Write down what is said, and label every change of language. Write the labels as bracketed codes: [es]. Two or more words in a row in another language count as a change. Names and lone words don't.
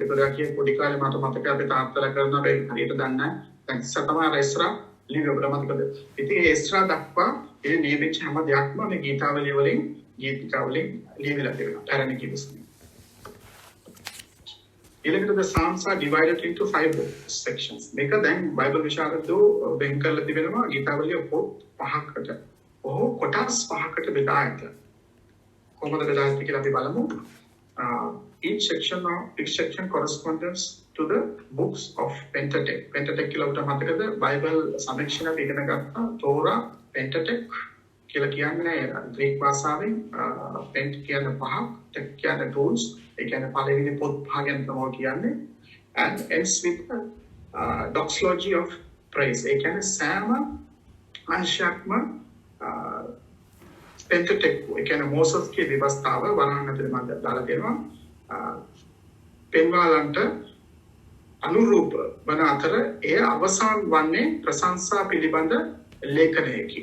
[si] ඒතකොට යා කියේ පොඩි කාලේ මට මතකයි අපි තාත්තලා කරන බෑ හරියට දන්නේ නැහැ. දැන් තමයි එස්රා ලියුම මතකද? ඉතින් ඒ එස්රා දක්වා ඒ නියමිත හැම දෙයක්ම මේ ගීතාවලිය වලින් ගීතිකාවලින් ලියවිලා තියෙනවා. පැරණි ගිවිසුම. ඊළඟට [en] the Psalms are divided into 5 sections. [si] මේක දැන් බයිබල් විශාරදෝ වෙන් කරලා තිබෙනවා ගීතාවලිය පොත් 5කට. කොටස් 5කට බෙදා ඇත. කොහොමද බෙදා ඇත්තේ කියලා අපි බලමු. [en] Each section corresponds to the books of Pentateuch. [si] Pentateuch කියලා උට මතකද? බයිබල් සමීක්ෂණ අපි ඉගෙන ගත්තා. තෝරා, Pentateuch කියලා කියන්නේ ග්‍රීක භාෂාවෙන් පෙන්ට් කියන්නේ පහක්, ටෙක් කියන්නේ tools. ඒ කියන්නේ පළවෙනි පොත් පහ ගැන තමයි කියන්නේ. [en] And ends with doxology of praise. [si] ඒ කියන්නේ සෑම අංශයක්ම Pentateuch ඒ කියන්නේ මෝසස්ගේ විවස්ථාව වරහන් ඇතුළේ මම දාලා දෙනවා. පෙන්වාලන්ට අනුරූප වන අතර එය අවසන් වන්නේ ප්‍රශංසා පිළිබඳ ලේඛනයකි.